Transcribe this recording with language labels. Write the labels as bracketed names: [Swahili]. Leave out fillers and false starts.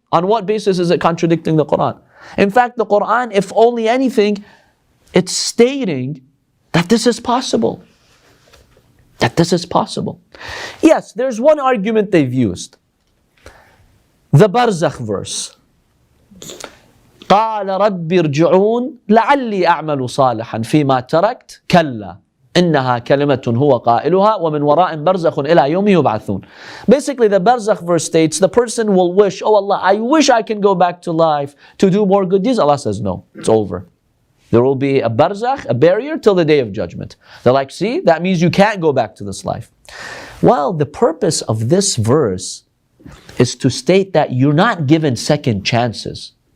[English] On what basis is it contradicting the Quran? In fact, the Quran, if only anything, it's stating that this is possible. That this is possible. Yes, there's one argument they've used. The Barzakh verse. [Arabic] قال رب ارجعون لعلي أعمل صالحا فيما تركت كلا إنها كلمة هو قائلها ومن وراء برزخ إلى يوم يبعثون. [English] Basically, the Barzakh verse states the person will wish, oh Allah, I wish I can go back to life to do more good deeds. Allah says no, it's over. There will be a barzakh, a barrier till the day of judgment. They're like, see, that means you can't go back to this life. Well, the purpose of this verse is to state that you're not given second chances.